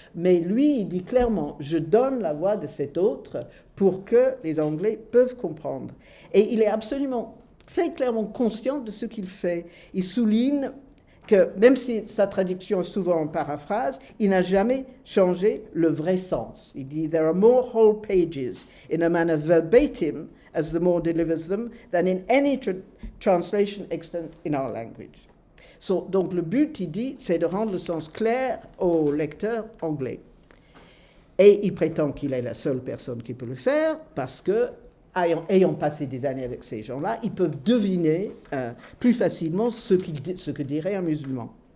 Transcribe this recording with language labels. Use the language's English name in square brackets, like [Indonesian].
[French] Mais lui, il dit clairement, je donne la voix de cet autre pour que les Anglais peuvent comprendre. Et il est absolument, très clairement conscient de ce qu'il fait. Il souligne que, même si sa traduction est souvent en paraphrase, il n'a jamais changé le vrai sens. Il dit, [English] there are more whole pages in a manner verbatim as the more delivers them, than in any translation extant in our language. So, [French] donc le but, il dit, c'est de rendre le sens clair aux lecteurs anglais. Et il prétend qu'il est la seule personne qui peut le faire, parce que, ayant passé des années avec ces gens-là, ils peuvent deviner plus facilement ce que dirait un musulman.